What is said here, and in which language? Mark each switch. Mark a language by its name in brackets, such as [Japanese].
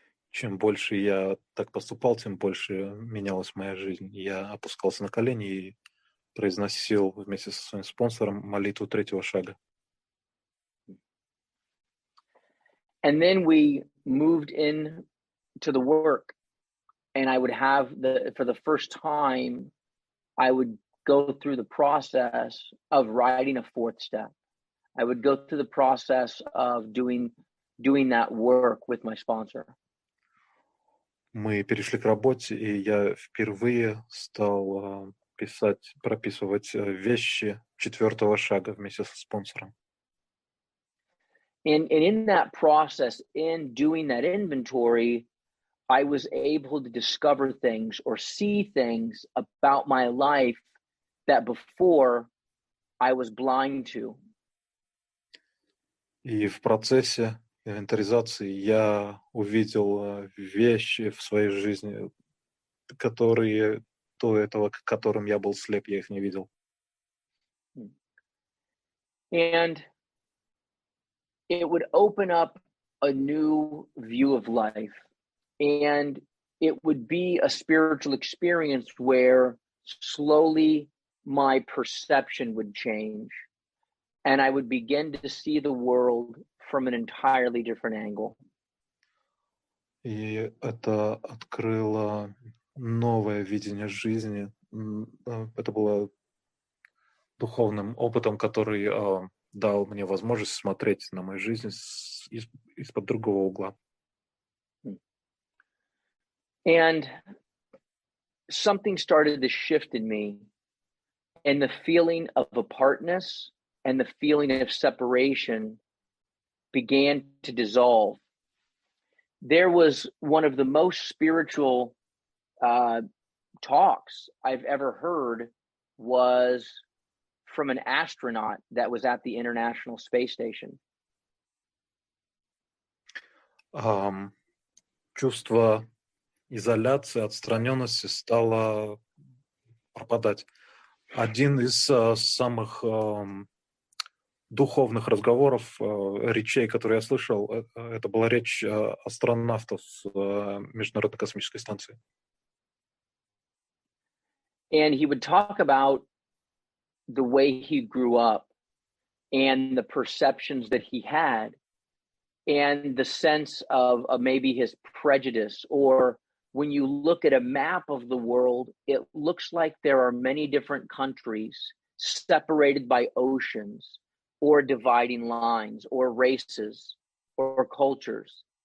[Russian] Чем больше я так поступал, тем больше менялась моя жизнь. Я опускался на колени и произносил вместе со своим спонсором молитву третьего шага. [English] And then we moved in to the work, and I would have for the first time, I would go through the process of writing a fourth step. I would go through the process of doing that work with my sponsor. [Russian] Мы перешли к работе, и я впервые стал прописывать вещи четвертого шага вместе со спонсором. [English] And in that process, in doing that inventory, I was able to discover things or see things about my life that before I was blind to. [Russian] И в процессе инвентаризации я увидел вещи в своей жизни, которые до этого, к которым я был слеп, я их не видел. [English] And it would open up a new view of life. And it would be a spiritual experience where slowly my perception would change. And I would begin to see the world from an entirely different angle. [Russian] И это открыло новое видение жизни. Это было духовным опытом, который дал мне возможность смотреть на мою жизнь из-под другого угла. [English] And something started to shift in me, and the feeling of apartness and the feeling of separation began to dissolve. There was one of the most spiritual talks I've ever heard was from an astronaut that was at the International Space Station. [Russian] Чувство изоляции, отстраненности стало пропадать. Один из самых духовных разговоров, речей, которые я слышал, это была речь астронавта с Международной космической станции. [English] And he would talk about the way he grew up and the perceptions that he had and the sense of maybe his prejudice, or when you look at a map of the world, it looks like there are many different countries separated by oceans or dividing lines or races or cultures.